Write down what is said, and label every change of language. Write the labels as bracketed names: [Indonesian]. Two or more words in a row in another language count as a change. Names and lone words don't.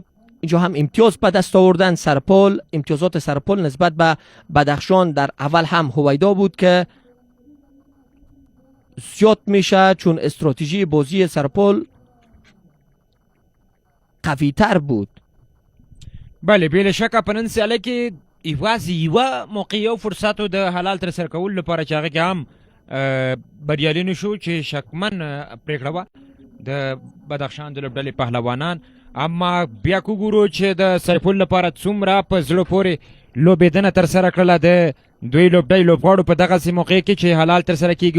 [Persian] اینجا هم امتیاز به دست آوردن سرپل. امتیازات سرپل نسبت به بدخشان در اول هم هویدا بود که زیاد میشه، چون استراتژی بازی سرپل قوی تر بود. [Pashto] بله بلا شکه په نن سیاله کې یوازې یوه موقع او فرصت د حلال ترسره کولو لپاره چې هغه کې هم بریالي نه شو چې شکمن پرېکړه وه د بدخشان د لوبډلې پهلوانان. اما بیا که وګورو چې د سرپل لپاره څومره په زړه پورې لوبېدنه ترسره کړله د دوی لوبډلې لوبغاړو په دغسې موقع کې چې حلال ترسره کېږي.